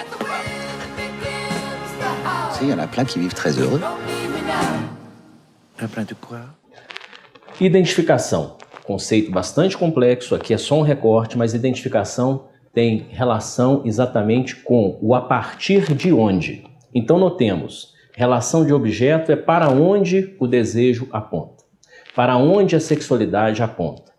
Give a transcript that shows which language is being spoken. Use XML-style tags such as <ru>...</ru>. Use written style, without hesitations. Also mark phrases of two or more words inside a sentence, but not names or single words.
<fr>Il y en a plein qui vivent très heureux. Plein de quoi?</fr> <pt>Identificação. Conceito bastante complexo, aqui é só um recorte, mas identificação tem relação exatamente com o a partir de onde. Então notemos, relação de objeto é para onde o desejo aponta, para onde a sexualidade aponta.</pt>